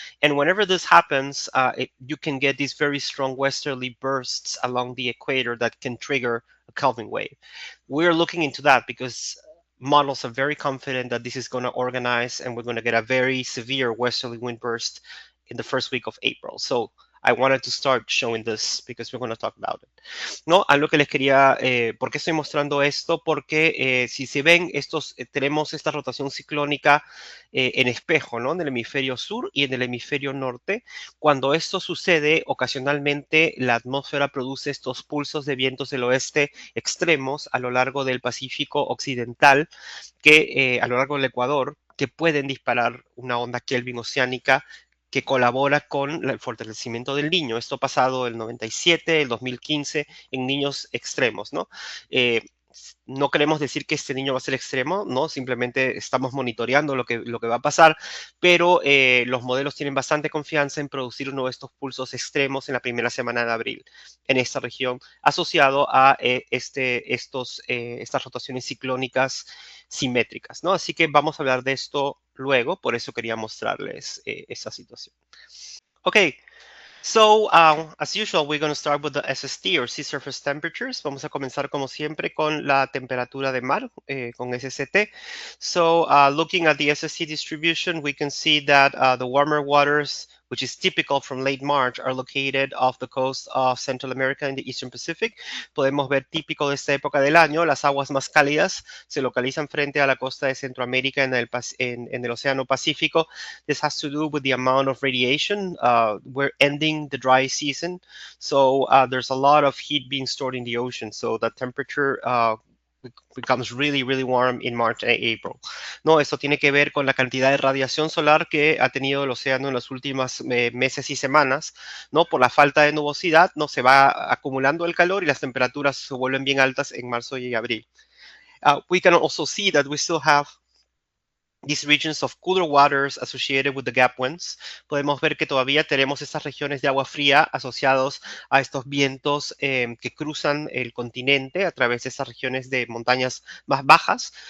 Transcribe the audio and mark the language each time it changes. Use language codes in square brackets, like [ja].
[en] And whenever this happens, you can get these very strong westerly bursts along the equator that can trigger a Kelvin wave. We're looking into that because models are very confident that this is going to organize and we're going to get a very severe westerly wind burst in the first week of April. So I wanted to start showing this because we're going to talk about it. [es] No, a lo que les quería, ¿por qué estoy mostrando esto? Porque si se ven, tenemos esta rotación ciclónica en espejo, ¿no? En el hemisferio sur y en el hemisferio norte. Cuando esto sucede, ocasionalmente la atmósfera produce estos pulsos de vientos del oeste extremos a lo largo del Pacífico occidental, que a lo largo del Ecuador, que pueden disparar una onda Kelvin oceánica que colabora con el fortalecimiento del niño. Esto ha pasado el 97, el 2015 en niños extremos, ¿no? No queremos decir que este niño va a ser extremo, ¿no? Simplemente estamos monitoreando lo que va a pasar, pero los modelos tienen bastante confianza en producir uno de estos pulsos extremos en la primera semana de abril en esta región, asociado a estas rotaciones ciclónicas simétricas, ¿no? Así que vamos a hablar de esto luego, por eso quería mostrarles esta situación. [en] Okay, so as usual, we're going to start with the SST or sea surface temperatures. [es] Vamos a comenzar como siempre con la temperatura de mar, con SST. [en] So looking at the SST distribution, we can see that the warmer waters, which is typical from late March, are located off the coast of Central America and the Eastern Pacific. [es] Podemos ver típico de esta época del año, las aguas más cálidas se localizan frente a la costa de Centroamérica en el Océano Pacífico. [en] This has to do with the amount of radiation. We're ending the dry season, so there's a lot of heat being stored in the ocean. So the temperature becomes really, really warm in March and April. [es] No, esto tiene que ver con la cantidad de radiación solar que ha tenido el océano en los últimos meses y semanas, ¿no? Por la falta de nubosidad, ¿no? Se va acumulando el calor y las temperaturas se vuelven bien altas en marzo y abril. [en] We can also see that we still have these regions of cooler waters associated with the gap winds. [es] Podemos ver que todavía tenemos estas regiones de agua fría asociados a estos vientos que cruzan el continente a través de estas regiones de montañas más bajas.